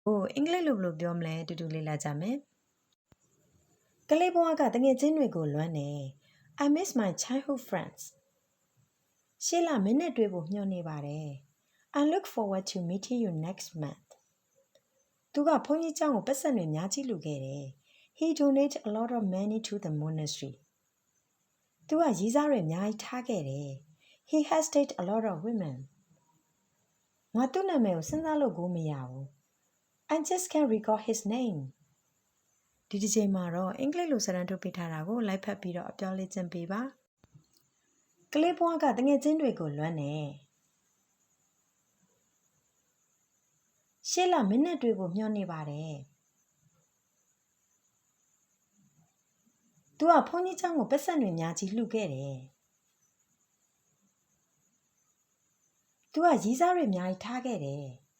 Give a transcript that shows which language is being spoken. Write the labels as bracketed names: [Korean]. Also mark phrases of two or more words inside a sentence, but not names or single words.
[Burmese] အင်္ဂလိပ်လိုဘယ်လိုပြောမလဲတူတူလေးလာကြမယ်ကလေးဘဝကတငယ်ချင်းတွေကိုလွမ်းနေ [English] I miss my childhood friends [Burmese] ရှေ့လမင်းနဲ့တွေ့ဖို့မျှော်နေပါတယ် [English] I look forward to meeting you next month [Burmese] သူကဘုန်းကြီးကျောင်းကိုပတ်စံတွေများကြီးလူခဲ့တယ် [English] He donated a lot of money to the monastery [Burmese] သူ ကရည်စားတွေအများကြီးထားခဲ့တယ် [English] He has dated a lot of women [Burmese] ငါသူ့နာမည်ကိုစဉ်းစားလို့ကိုမရဘူး [English] I just can't recall his name [Burmese] ဒီတစ်ချိန်မှာတော့အင်္ဂလိပ်လိုစာတမ်းထုတ်ပေးထားတာကိုလိုက်ဖတ်ပြီးတော့အပြောင်းလေ့ကျင့်ပေးပါကလေးဘွားကတငယ်ချင်းတွေကိုလွမ်းနေ ရှေ့လမင်းနဲ့တွေ့ဖို့မျှော်နေပါတယ်သူကဘုန်းကြီးကျောင်းကိုပတ်စံတွေများကြီးလှူခဲ့တယ်သူကရည်စားတွေအများကြီးထားခဲ့တယ်